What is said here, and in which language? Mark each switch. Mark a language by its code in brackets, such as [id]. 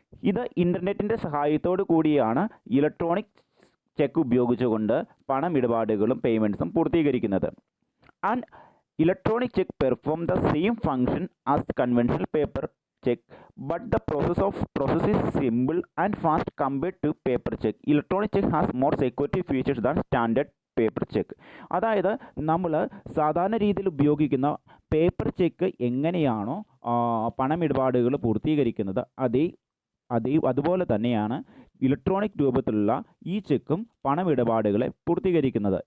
[ml] ഇത് ഇൻ്റർനെറ്റിൻ്റെ സഹായത്തോടു കൂടിയാണ് ഇലക്ട്രോണിക് ചെക്ക് ഉപയോഗിച്ചുകൊണ്ട് പണമിടപാടുകളും പേയ്മെൻറ്റ്സും പൂർത്തീകരിക്കുന്നത്. [en] And electronic check perform the same function as conventional paper check, but the process is simple and fast compared to paper check. Electronic check has more security features than standard paper check. [ml] അതായത് നമ്മൾ സാധാരണ രീതിയിൽ ഉപയോഗിക്കുന്ന paper check എങ്ങനെയാണോ പണമിടപാടുകൾ പൂർത്തീകരിക്കുന്നത്, അതുപോലെ തന്നെയാണ് electronic രൂപത്തിലുള്ള ഈ ചെക്കും പണമിടപാടുകളെ പൂർത്തീകരിക്കുന്നത്.